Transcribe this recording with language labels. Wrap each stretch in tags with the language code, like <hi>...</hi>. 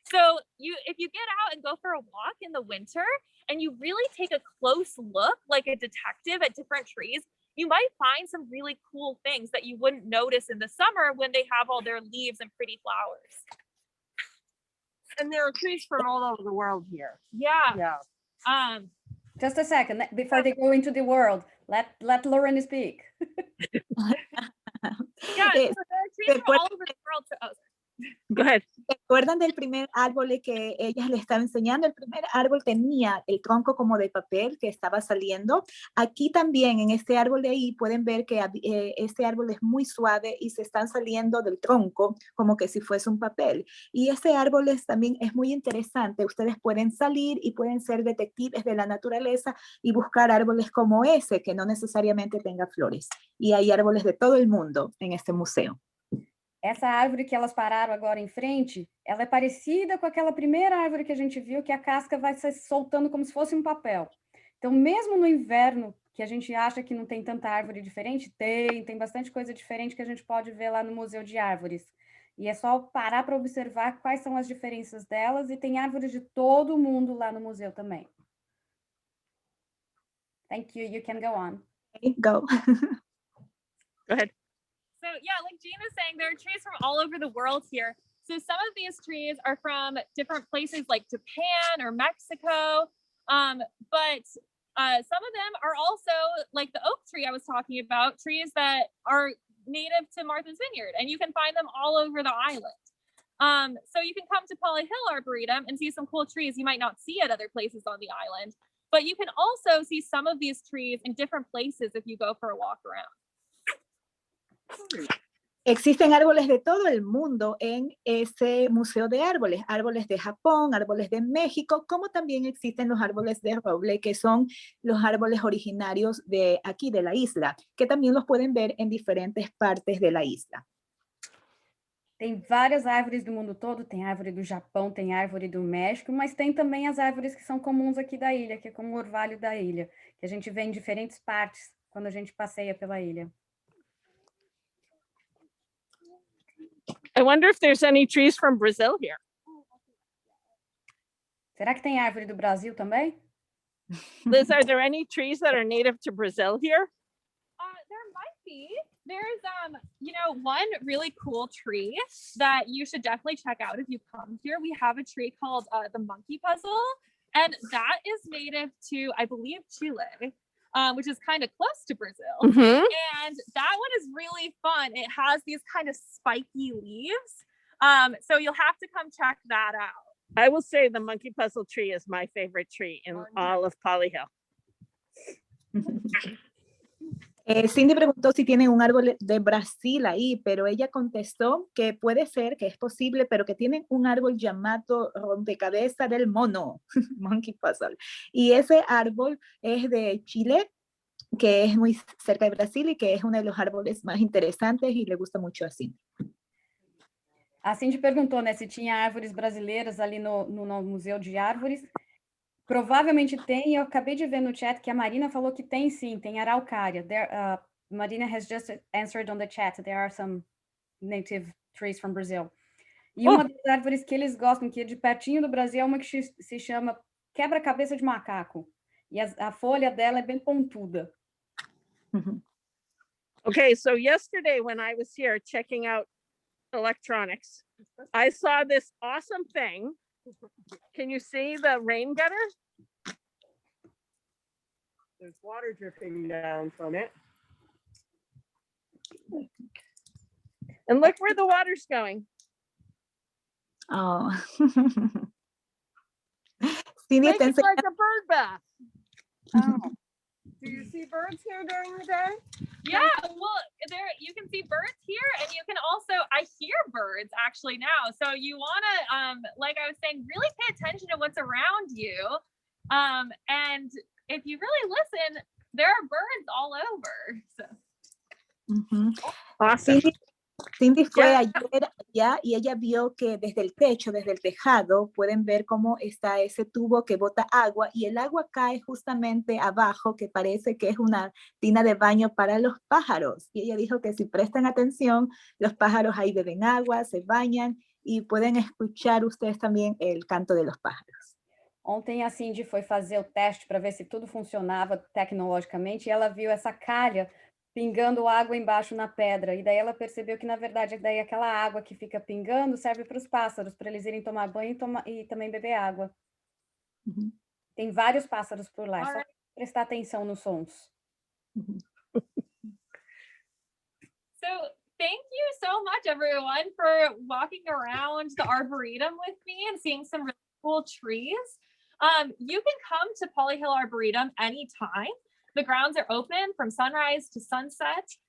<en>So if you get out and go for a walk in the winter and you really take a close look like a detective at different trees, you might find some really cool things that you wouldn't notice in the summer when they have all their leaves and pretty flowers. And there are trees from all over the world here. Yeah. Yeah. Just a second, before they go into the world, let Lauren speak. Yeah, so there are trees from all over the world. Go ahead.</en> <es>¿Se acuerdan del primer árbol que ella le estaba enseñando? El primer árbol tenía el tronco como de papel que estaba saliendo. Aquí también, en este árbol de ahí, pueden ver que este árbol es muy suave y se están saliendo del tronco como que si fuese un papel. Y este árbol también es muy interesante. Ustedes pueden salir y pueden ser detectives de la naturaleza y buscar árboles como ese, que no necesariamente tenga flores. Y hay árboles de todo el mundo en este museo.</es> <pt>Essa árvore que elas pararam agora em frente, ela é parecida com aquela primeira árvore que a gente viu, que a casca vai se soltando como se fosse um papel. Então, mesmo no inverno, que a gente acha que não tem tanta árvore diferente, tem bastante coisa diferente que a gente pode ver lá no Museu de Árvores. E é só parar para observar quais são as diferenças delas, e tem árvores de todo mundo lá no museu também.</pt> <en>Thank you. You can go on. Okay, go. Go ahead. So yeah, like Jean is saying, there are trees from all over the world here. So some of these trees are from different places like Japan or Mexico. But some of them are also like the oak tree I was talking about, trees that are native to Martha's Vineyard, and you can find them all over the island. So you can come to Polly Hill Arboretum and see some cool trees you might not see at other places on the island, but you can also see some of these trees in different places if you go for a walk around.</en> <es>Existen árboles de todo el mundo en ese museo de árboles, árboles de Japón, árboles de México, como también existen los árboles de roble, que son los árboles originarios de aquí, de la isla, que también los pueden ver en diferentes partes de la isla.</es> <pt>Tem várias árvores do mundo todo, tem árvore do Japão, tem árvore do México, mas tem também as árvores que são comuns aqui da ilha, que é como o orvalho da ilha, que a gente vê em diferentes partes quando a gente passeia pela ilha.</pt> <en>I wonder if there's any trees from Brazil here.</en> <pt>Será que tem árvore do Brasil também?</pt> <en>Liz, are there any trees that are native to Brazil here? There might be. There's one really cool tree that you should definitely check out if you come here. We have a tree called the monkey puzzle, and that is native to, I believe, Chile, which is kind of close to Brazil. Mm-hmm. And that one is really fun. It has these kind of spiky leaves. So you'll have to come check that out. I will say the monkey puzzle tree is my favorite tree in all of Polly Hill.</en> <es>Cindy preguntó si tienen un árbol de Brasil ahí, pero ella contestó que puede ser, que es posible, pero que tienen un árbol llamado rompecabezas del mono,</es> <en>monkey puzzle.</en> <es>Y ese árbol es de Chile, que es muy cerca de Brasil y que es uno de los árboles más interesantes y le gusta mucho a Cindy.</es> <pt>A Cindy perguntou, né, se tinha árvores brasileiras ali no Museu de Árvores. Provavelmente tem, eu acabei de ver no chat que a Marina falou que tem sim, tem araucária.</pt> <en>Marina has just answered on the chat, there are some native trees from Brazil.</en> <pt>E uma das árvores que eles gostam, que é de pertinho do Brasil, é uma que se chama quebra-cabeça de macaco. E a folha dela é bem pontuda.</pt> <en>Okay, so yesterday when I was here checking out electronics, I saw this awesome thing. Can you see the rain gutter? There's water dripping down from it. And look where the water's going. Oh. Cindy Make</en> <es>está</es> <en>it like a bird bath. Oh. Do you see birds here during the day? Yeah, well, you can see birds here, and you can also, I hear birds actually now. So you want to, like I was saying, really pay attention to what's around you. And if you really listen, there are birds all over. So. Awesome.</en> <es>Cindy fue ayer allá y ella vio que desde el techo, desde el tejado, pueden ver cómo está ese tubo que bota agua y el agua cae justamente abajo, que parece que es una tina de baño para los pájaros. Y ella dijo que si prestan atención, los pájaros ahí beben agua, se bañan y pueden escuchar ustedes también el canto de los pájaros.</es> <pt>Ontem a Cindy foi fazer o teste para ver se tudo funcionava tecnologicamente e ela viu essa calha pingando água embaixo na pedra, e daí ela percebeu que, na verdade, daí aquela água que fica pingando serve para os pássaros, para eles irem tomar banho e também beber água. Uhum. Tem vários pássaros por lá, é só prestar atenção nos sons.</pt> <en>So thank you so much, everyone, for walking around the Arboretum with me and seeing some really cool trees. You can come to Polly Hill Arboretum anytime. The grounds are open from sunrise to sunset.</en>